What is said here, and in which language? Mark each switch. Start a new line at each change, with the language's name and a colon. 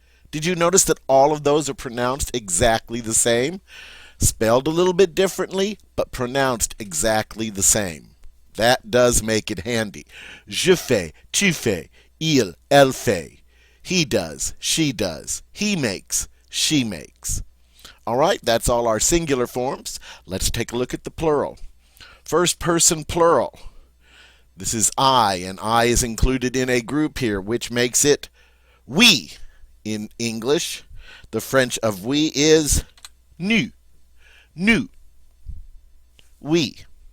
English: Did you notice that all of those are pronounced exactly the same? Spelled a little bit differently, but pronounced exactly the same. That does make it handy.
French: Je fais, tu fais, il, elle fait.
English: He does, she does. He makes, she makes. All right, that's all our singular forms. Let's take a look at the plural. First person plural. This is I, and I is included in a group here, which makes it we. In English, the French of we is nous. Nous. We.